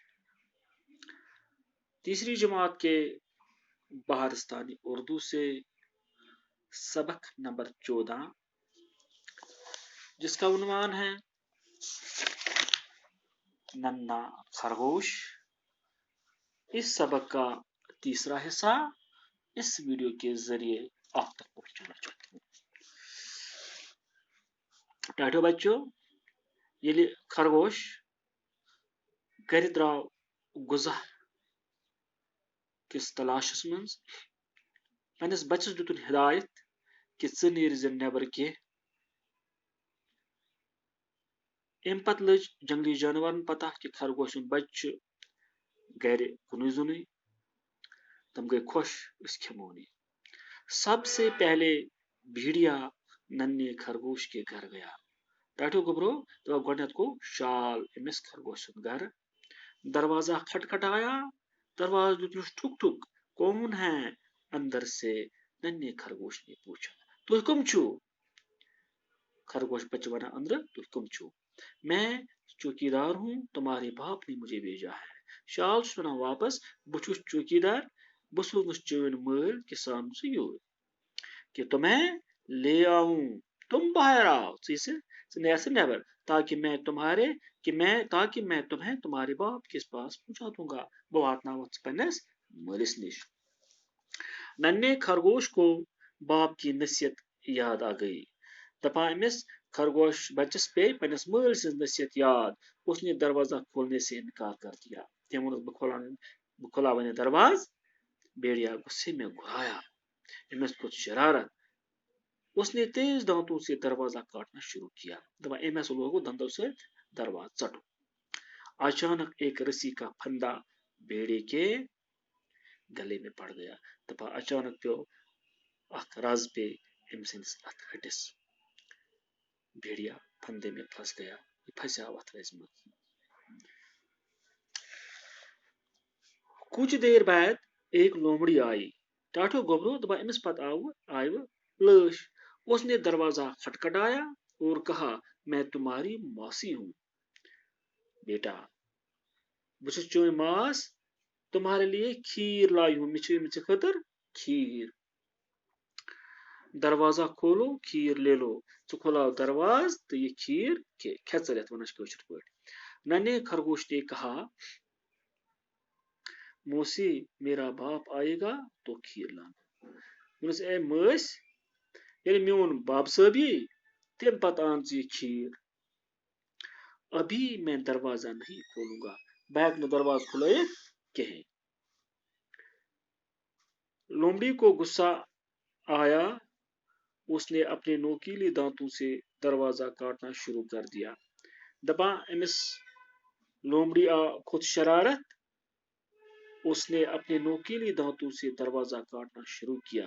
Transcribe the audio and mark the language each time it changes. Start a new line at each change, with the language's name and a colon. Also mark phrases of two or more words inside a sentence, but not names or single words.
Urdu: تیسری جماعت کے بہارستانی اردو سے سبق نمبر 14 جس کا عنوان ہے ننا خرگوش، اس سبق کا تیسرا حصہ اس ویڈیو کے ذریعے آپ تک پہنچانا چاہتا ہوں۔
Kashmiri: ٹاٹو بچوں، یلی خرگوش گھر درٛاو غذا کس تلاشس منٛز، پننس بچس دِتُن ہدایت کہ ژٕ نیٖرۍ زِ نٮ۪بر کینٛہہ۔ امہِ پتہٕ لٔج جنگلی جانورن پتہ کہ خرگوش سُنٛد بچہ چھُ گھرِ کُنُے زوٚنُے۔ تم گئی خوش، أسۍ کھٮ۪مون یہِ۔
Urdu: سب سے پہلے بھیڑیا ننھے خرگوش کے گھر گیا۔
Kashmiri: ٹاٹو گبرو گۄڈنٮ۪تھ گوٚو شال أمِس خرگوش سُنٛد گرٕ۔
Urdu: دروازہ کھٹکھٹایا،
Kashmiri: دروازہ دیُتنس ٹھُک ٹھُک۔
Urdu: کون ہے؟ اندر سے ننھے خرگوش نے پوچھا۔
Kashmiri: تُہۍ کم چھِو؟ خرگوش بچہ ونان اندر، تُہۍ کم چھِو؟
Urdu: میں چوکیدار ہوں، تمہارے باپ نے مجھے بھیجا ہے۔
Kashmiri: شال چھُس ونان واپس، بہٕ چھُس چوکیدار، بہٕ سوزنس چٲنۍ مٲلۍ کسان ژٕ یور
Urdu: کہ تمہیں لے آؤں۔ تم باہر آؤ،
Kashmiri: ژٕ نیرِ سا نیبر
Urdu: تاکہ میں تمہیں تمہارے باپ کے پاس پہنچا دوں گا،
Kashmiri: بہٕ واتناوتھ ژٕ پننس مٲلِس نش۔
Urdu: ننھے خرگوش کو باپ کی نصیحت یاد آ گئی۔
Kashmiri: دپان أمِس خرگوش بچس پے پننس مٲلۍ سٕنٛز نصیحت یاد۔
Urdu: اس نے دروازہ کھولنے سے انکار کر دیا۔
Kashmiri: تٔمۍ ووٚنُس بہٕ کھُلاوَے نہٕ دروازٕ۔
Urdu: بھیڑیا غصے میں گھرایا،
Kashmiri: أمِس کھوٚت شرارت۔
Urdu: اس نے تیز دانتوں سے دروازہ کاٹنا شروع کیا۔
Kashmiri: دپان أمۍ ہسا لوگ دندو سۭتۍ دروازٕ ژٹُن۔
Urdu: اچانک ایک رسی کا پھندا بھیڑے کے گلے میں پڑ گیا۔
Kashmiri: دپان اچانک پیو اکھ رز پے أمۍ سٕنٛدِس اتھ ہٹس۔
Urdu: بھیڑیا پھندے میں پھنس گیا،
Kashmiri: یہ پھنسیو اتھ رزِ منٛز۔
Urdu: کچھ دیر بعد ایک لومڑی آئی۔
Kashmiri: ٹاٹو گبرو دپان أمِس پتہٕ آئی لٲش۔
Urdu: اس نے دروازہ کھٹکھٹایا اور کہا، میں تمہاری ماسی ہوں۔ بیٹا،
Kashmiri: بہٕ چھُس چٲنۍ ماس،
Urdu: تمہارے لیے کھیر لائی ہوں،
Kashmiri: مےٚ چھِ أمۍ ژےٚ خٲطرٕ کھیر۔
Urdu: دروازہ کھولو، کھیر لے لو۔
Kashmiri: ژٕ کھولاو دروازٕ تہٕ یہ کھیر کھٮ۪ژر یتھ ونان چھِ کٲشِر پٲٹھۍ۔
Urdu: ننھے خرگوش نے کہا، موسی میرا باپ آئے گا تو کھیر لانا۔
Kashmiri: ووٚنُس اے مٲسۍ، ییٚلہِ میون بب صٲب یی تمہِ پتہٕ آن ژٕ یہِ کھیر۔
Urdu: ابھی میں دروازہ نہیں کھولوں گا،
Kashmiri: بہٕ ہٮ۪کہٕ نہٕ دروازٕ کھلٲیِتھ کِہیٖنۍ۔
Urdu: لومڑی کو غصہ آیا، اس نے اپنے نوکیلی دانتوں سے دروازہ کاٹنا شروع کر دیا۔
Kashmiri: دپان أمِس لومڑی کھوٚت شرارت،
Urdu: اس نے اپنے نوکیلی دانتوں سے دروازہ کاٹنا شروع کیا۔